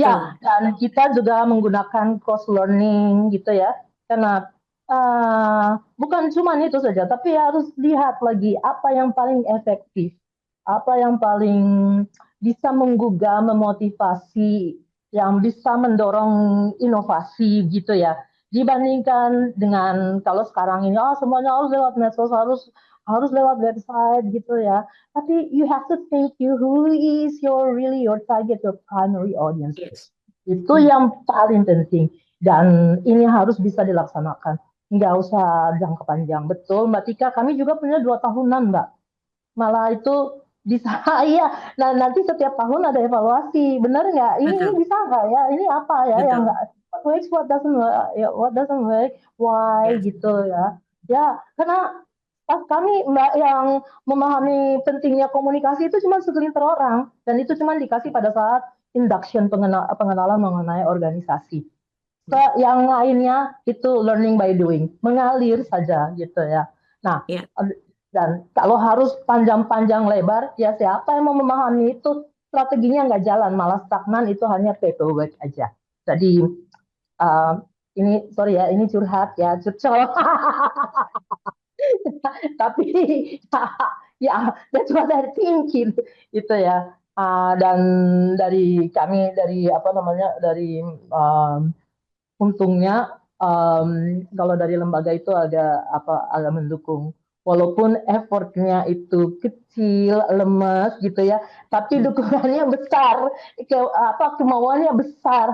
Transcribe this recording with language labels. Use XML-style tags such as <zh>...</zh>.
<id>Ya, dan kita juga menggunakan cross learning gitu ya, karena bukan cuma itu saja, tapi harus lihat lagi apa yang paling efektif, apa yang paling bisa menggugah, memotivasi, yang bisa mendorong inovasi gitu ya. Dibandingkan dengan kalau sekarang ini, semuanya harus lewat medsos, harus harus lewat website gitu ya.</id> <en>Tapi you have to think you who is your really your target, your primary audience. Yes.</en> <id>Itu yang paling penting. Dan ini harus bisa dilaksanakan. Nggak usah jangka panjang. Betul, Mbak Tika. Kami juga punya 2 tahunan, Mbak. Malah itu bisa, iya. Nah, nanti setiap tahun ada evaluasi. Benar nggak? Ini Betul, bisa nggak ya? Ini apa ya yang betul.</id> <en>nggak what works, what doesn't work, ya, what doesn't work, why Yes.</en> <id>gitu ya. Ya, karena pas kami Mbak yang memahami pentingnya komunikasi itu cuma segelintir orang dan itu cuma dikasih pada saat induction pengenalan mengenai organisasi. Yang lainnya itu</id> <en>learning by doing,</en> <id>mengalir saja gitu ya. Nah, Ya, dan kalau harus panjang-panjang lebar, ya siapa yang mau memahami itu strateginya nggak jalan, malah stagnan itu hanya paperwork aja. Jadi uh, ini sorry ya, ini curhat ya, curcol. Tapi ya,</id> <en>that's what I think</en> <id>gitu ya. Dan dari kami dari apa namanya dari untungnya kalau dari lembaga itu agak mendukung. Walaupun effortnya itu kecil, lemes gitu ya, tapi dukungannya besar, kemauannya besar.</id>